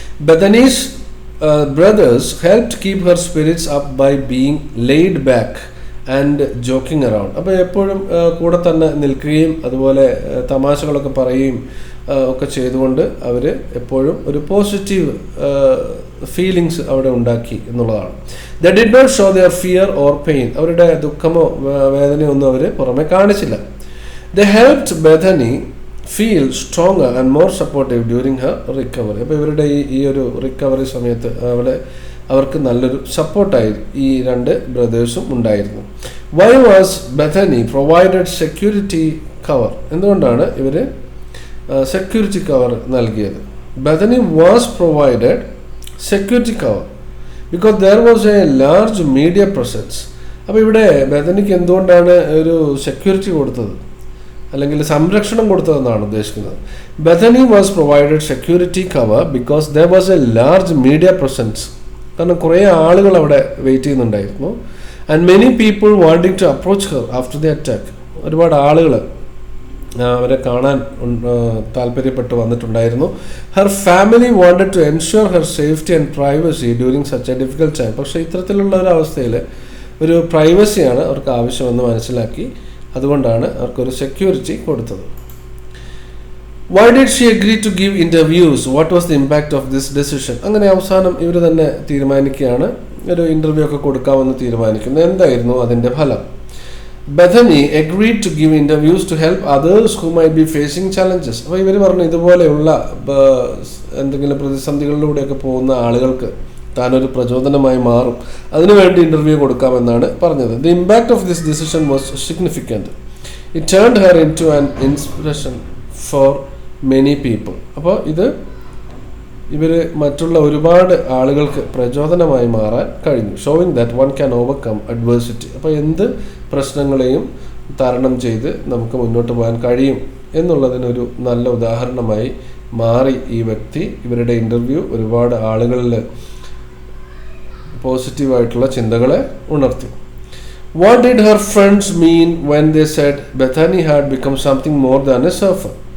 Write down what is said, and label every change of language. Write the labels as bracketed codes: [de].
[en] Bethany's brothers helped keep her spirits up by being laid back and joking around. [ml] അപ്പോൾ എപ്പോഴും കൂടെ തന്നെ നിൽക്കുകയും അതുപോലെ തമാശകളൊക്കെ പറയുകയും ഒക്കെ ചെയ്തുകൊണ്ട് അവർ എപ്പോഴും ഒരു പോസിറ്റീവ് ഫീലിങ്സ് അവിടെ ഉണ്ടാക്കി എന്നുള്ളതാണ്. [en] They did not show their fear or pain. [ml] അവരുടെ ദുഃഖമോ വേദനയോ ഒന്നും അവർ പുറമെ കാണിച്ചില്ല. [en] They helped Bethany feel stronger and more supportive during her recovery. [ml] അപ്പോൾ ഇവരുടെ ഈ ഒരു റിക്കവറി സമയത്ത് അവർക്ക് നല്ലൊരു സപ്പോർട്ടായി ഈ രണ്ട് ബ്രദേഴ്സും ഉണ്ടായിരുന്നു. [en] Why was Bethany provided security cover? [ml] എന്തുകൊണ്ടാണ് ഇവർ സെക്യൂരിറ്റി കവർ നൽകിയത്? [en] Bethany was provided security cover because there was a large media presence. [ml] അപ്പോൾ ഇവിടെ ബെഥനിക്ക് എന്തുകൊണ്ടാണ് ഒരു സെക്യൂരിറ്റി കൊടുത്തത് അല്ലെങ്കിൽ സംരക്ഷണം കൊടുത്തതെന്നാണ് ഉദ്ദേശിക്കുന്നത്. [en] Bethany was provided security cover because there was a large media presence. [ml] കാരണം കുറേ ആളുകൾ അവിടെ വെയിറ്റ് ചെയ്യുന്നുണ്ടായിരുന്നു. [en] And many people wanting to approach her after the attack. [ml] ഒരുപാട് ആളുകൾ അവരെ കാണാൻ താല്പര്യപ്പെട്ട് വന്നിട്ടുണ്ടായിരുന്നു. [en] Her family wanted to ensure her safety and privacy during such a difficult time. [ml] പക്ഷേ ഇത്തരത്തിലുള്ള ഒരു അവസ്ഥയിൽ ഒരു പ്രൈവസിയാണ് അവർക്ക് ആവശ്യമെന്ന് മനസ്സിലാക്കി. അതുകൊണ്ടാണ് അവർക്കൊരു സെക്യൂരിറ്റി കൊടുത്തത്. [en] Why did she agree to give interviews? What was the impact of this decision? [ml] അങ്ങനെ അവസാനം ഇവർ തന്നെ തീരുമാനിക്കുകയാണ്, ഒരു ഇൻ്റർവ്യൂ ഒക്കെ കൊടുക്കാമെന്ന് തീരുമാനിക്കുന്നു. എന്തായിരുന്നു അതിൻ്റെ ഫലം? [en] Bethany agreed to give interviews to help others who might be facing challenges. [ml] അപ്പോൾ ഇവർ പറഞ്ഞു ഇതുപോലെയുള്ള എന്തെങ്കിലും പ്രതിസന്ധികളിലൂടെയൊക്കെ പോകുന്ന ആളുകൾക്ക് താനൊരു പ്രചോദനമായി മാറും, അതിനുവേണ്ടി ഇൻ്റർവ്യൂ കൊടുക്കാമെന്നാണ് പറഞ്ഞത്. [en] The impact of this decision was significant. It turned her into an inspiration for many people. [ml] അപ്പോൾ ഇവർ മറ്റുള്ള ഒരുപാട് ആളുകൾക്ക് പ്രചോദനമായി മാറാൻ കഴിഞ്ഞു. [en] Showing that one can overcome adversity. [ml] അപ്പോൾ എന്ത് പ്രശ്നങ്ങളെയും തരണം ചെയ്ത് നമുക്ക് മുന്നോട്ട് പോകാൻ കഴിയും എന്നുള്ളതിനൊരു നല്ല ഉദാഹരണമായി മാറി ഈ വ്യക്തി. ഇവരുടെ ഇൻ്റർവ്യൂ ഒരുപാട് ആളുകളിൽ പോസിറ്റീവായിട്ടുള്ള ചിന്തകളെ ഉണർത്തി. [en] What did her friends mean when they said Bethany had become something more than a surfer?